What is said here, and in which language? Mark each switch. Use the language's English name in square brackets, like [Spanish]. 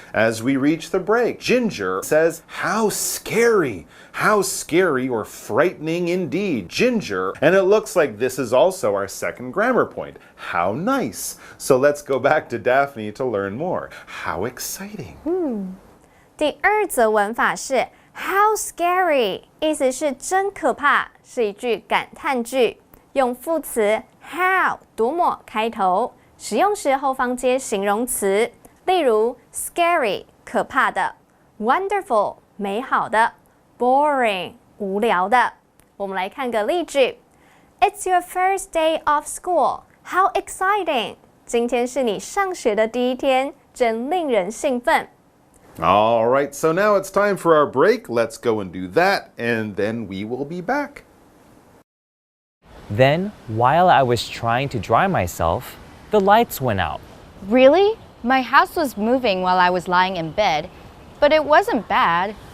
[English] As we reach the break, Ginger says, how scary or frightening indeed. Ginger, and it looks like this is also our second grammar point. How nice. So let's go back to Daphne to learn more. How exciting. [Chinese] 第二则文法是 How scary， 意思是真可怕，是一句感叹句。用副词 how 多么开头，使用时后方接形容词，例如 scary 可怕的 ，wonderful 美好的 ，boring 无聊的。我们来看个例句 ： [English] It's your first day of school. How exciting！ [Chinese] 今天是你上学的第一天，真令人兴奋。 [English] All right, so now it's time for our break. Let's go and do that, and then we will be back. Then, while I was trying to dry myself, the lights went out. Really? My house was moving while I was lying in bed, but it wasn't bad.